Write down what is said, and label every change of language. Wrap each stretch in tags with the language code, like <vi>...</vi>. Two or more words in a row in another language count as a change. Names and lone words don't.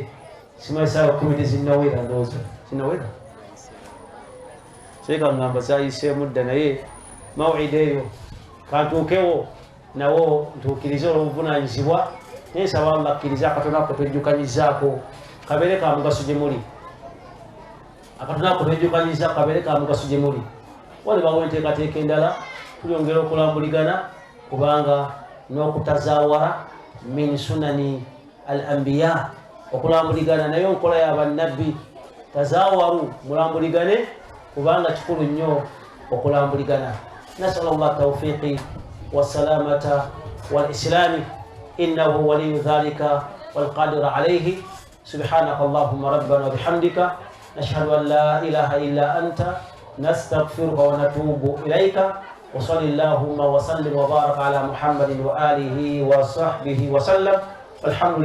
<lg>Simanyi ssaawa 10 tezinnawera, ndowooza zinnawera, sireka ngamba zaayiseemu dda, naye maw'idi eyo kantuukewo nawo ntuukirize olw'obuvunaanyizibwa. Naye nsaba Allah akkiriza akatono ako twejjukanyizaako kabeere ka mugaso gye muli, akatono ako twejjukanyiza kabeere ka mugaso gye muli. Walibawo enteekateeka endala tulyongera okulambuligana, kubanga n'okutazaawara</lg> <ar>من سنن الأنبياء,</ar> <lg>okulambuligana naye nkola y'abannabbi. Tazaawaru, mulambuligane kubanga kikulu nnyo okulambuligana.</lg> <ar>نسأل الله التوفيق والسلامة والإسلام إنه ولي ذلك والقادر عليه. سبحانك اللهم ربنا وبحمدك نشهد أن لا إله إلا أنت نستغفرك ونتوب إليك. وصلى الله وسلم وبارك على محمد وآله وصحبه وسلم.</ar>